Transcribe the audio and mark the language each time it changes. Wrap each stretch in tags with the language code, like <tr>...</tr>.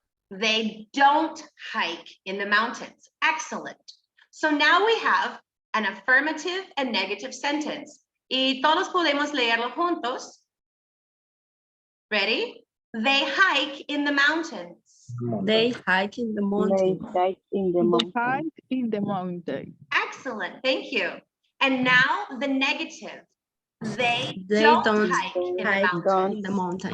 <en>They don't hike in the mountains. Excellent. So now we have an affirmative and negative sentence.</en> <es>Y todos podemos leerlo juntos.</es> <en>Ready? They hike in the mountains. They hike in the mountain. hike in the They hike in the mountain. Excellent. Thank you. And now the negative. They Don't hike in the mountains.</en>